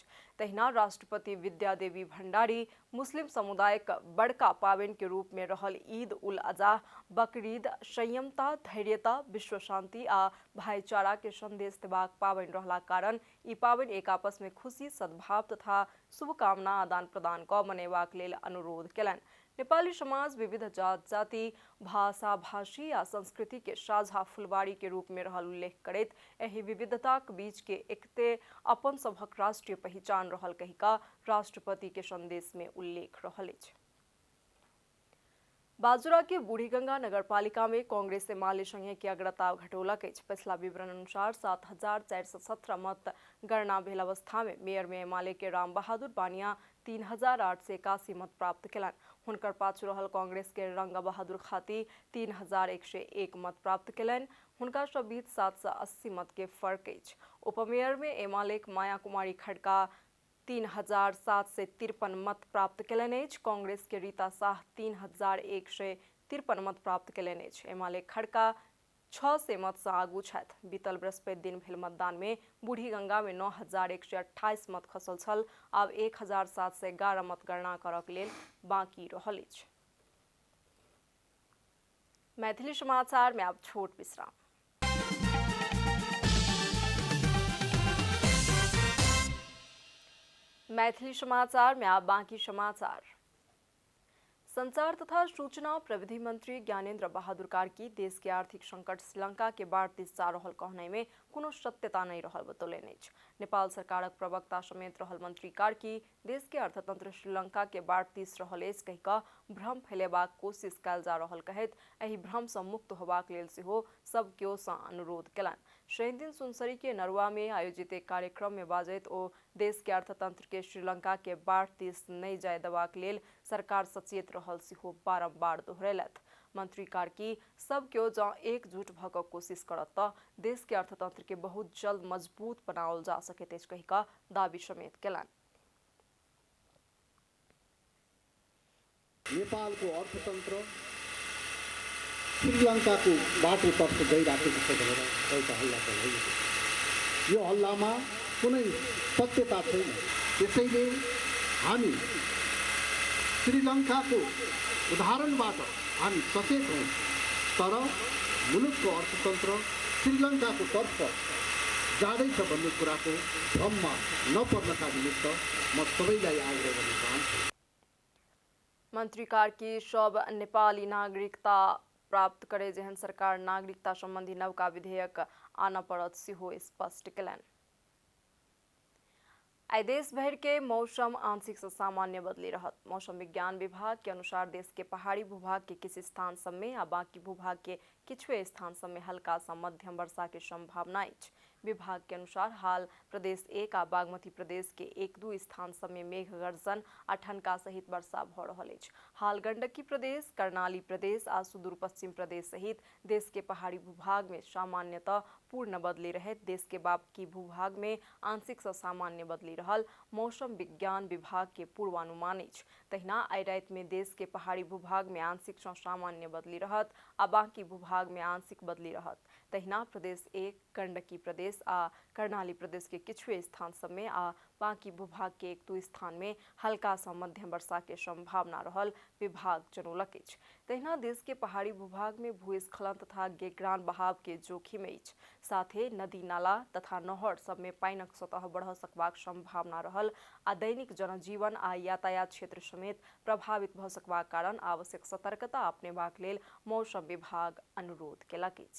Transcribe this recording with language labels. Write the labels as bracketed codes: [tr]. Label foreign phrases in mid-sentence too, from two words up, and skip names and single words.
[mai] तहिना राष्ट्रपति विद्या देवी भंडारी मुस्लिम समुदाय के बड़का पावन के रूप में रहल ईद उल अजहा बकरीद संयमता, धैर्यता, विश्व शांति आ भाईचारा के संदेश देबाक पावन रहला कारण ई पावन एक आपस में खुशी, सद्भाव तथा शुभकामना आदान प्रदान कऽ मनेबाक लेल अनुरोध केलनि। नेपाली समाज विविध जात जाति, भाषा, भाषी आ संस्कृति के साझा फुलबाड़ी के रूप में रहल उल्लेख करैत एहि विविधता के बीच के एकते अपन सभक राष्ट्रीय पहचान रहल कहि कऽ राष्ट्रपति के संदेश में उल्लेख रहल अछि। बाजुरा के बूढ़ीगंगा नगरपालिका में कांग्रेस एमाले संगे के अग्रता घटौलक अछि। पिछला विवरण अनुसार 7,417 मत गणना भेल अवस्था में मेयर में एमाले के राम बहादुर बानिया 3,881 मत प्राप्त केलनि। हुनकर पाछू रहल कांग्रेस के रंग बहादुर खाती 3,101 मत प्राप्त केलनि। हुनका सँ बीच 780 मत के फर्क अछि। उपमेयर में एमाले के माया कुमारी खड़का 3,753 मत प्राप्त केलनि अछि। कांग्रेस के रीता शाह 3,153 मत प्राप्त केलनि अछि। एमाले खड़का 600 मत सँ आगू छथि। बीतल बृहस्पति दिन भेल मतदान में बूढ़ीगंगा में 9,128 मत खसल छल। आब 1,711 मत गणना करक लेल बाकी रहल अछि। मैथिली समाचार में अब छोट विश्राम। मैथिली समाचार में आप बाकी समाचार। संचार तथा सूचना प्रविधि मंत्री ज्ञानेन्द्र बहादुर कार्की देश के आर्थिक संकट श्रीलंका के बाढ़ दिस जा रहल कहने में कोनो सत्यता नहीं रहल बतौलेन अछि। नेपाल सरकारक प्रवक्ता समेत रहल मंत्री कार्की देश के अर्थतंत्र श्रीलंका के बाढ़ दिस रहल अछि कहि कऽ भ्रम फैलेबाक कोशिश कयल जा रहल कहैत एहि भ्रम सँ मुक्त होबाक लेल सेहो सब केओ सँ अनुरोध केलनि। शनि दिन सुनसरी के नरुआ में आयोजित एक कार्यक्रम में बाजैत ओ देश के अर्थतंत्र के श्रीलंका के बाढ़ दिस नहीं जाय देबाक लेल सरकार सचेत रहल सेहो बारंबार दोहरैलथि। मंत्री कार्की सब केओ जँ एकजुट भऽ कऽ कोशिश करत तऽ देश के अर्थतंत्र के बहुत जल्द मजबूत बनाओल जा सकैत अछि कहि कऽ दावी समेत केलनि। [ne] नेपालको अर्थतन्त्र श्रीलङ्काको बाटोतर्फ गइराखेको छ भनेर एउटा हल्ला चलाइएको छ। यो हल्लामा कुनै सत्यता छैन। त्यसैले हामी श्रीलङ्काको उदाहरणबाट हामी सचेत हौँ, तर मुलुकको अर्थतन्त्र श्रीलङ्काको तर्फ जाँदैछ भन्ने कुराको भ्रममा नपर्नका निमित्त म सबैलाई आग्रह गर्न चाहन्छु। [mai] मंत्री कार्की सब नेपाली नागरिकता प्राप्त करे जेहन सरकार नागरिकता संबंधी नवका विधेयक आना पड़त सेहो स्पष्ट केलनि। आई देश भर के मौसम आंशिक से सामान्य बदली रहत। मौसम विज्ञान विभाग के अनुसार देश के पहाड़ी भूभाग के किसी स्थान सब में आ बाकी भूभाग के किछुए स्थान सब में हल्का सा मध्यम वर्षा के संभावना अछि। विभाग के अनुसार हाल प्रदेश 1 आ बागमती प्रदेश के 1-2 स्थान सब में मेघ गर्जन आ ठनका सहित वर्षा भ रहल अछि। हाल गंडकी प्रदेश, कर्णाली प्रदेश आ सुदूर पश्चिम प्रदेश सहित देश के पहाड़ी भूभाग में सामान्यतः पूर्ण बदली रहत। देश के बाकी भूभाग में आंशिक से सामान्य बदली रहल मौसम विज्ञान विभाग के पूर्वानुमान अछि। तहिना आई राति में देश के पहाड़ी भूभाग में आंशिक से सामान्य बदली रहत आ बाकी भूभाग में आंशिक बदली रहत। तहिना प्रदेश 1, गंडकी प्रदेश आ कर्णाली प्रदेश के किछुए स्थान सब में आ बाकी भूभाग के 1-2 स्थान में हल्का सा मध्यम वर्षा के संभावना रहल विभाग जनौलक अछि। तहिना देश के पहाड़ी भूभाग में भूस्खलन तथा गेगरान बहाव के जोखिम अछि। साथे नदी नाला तथा नहर सब में पानिक सतह बढ़ सकबाक संभावना रहल आ दैनिक जनजीवन आ यातायात क्षेत्र समेत प्रभावित भ सकबाक कारण आवश्यक सतर्कता अपनेबाक लेल मौसम विभाग अनुरोध केलक अछि।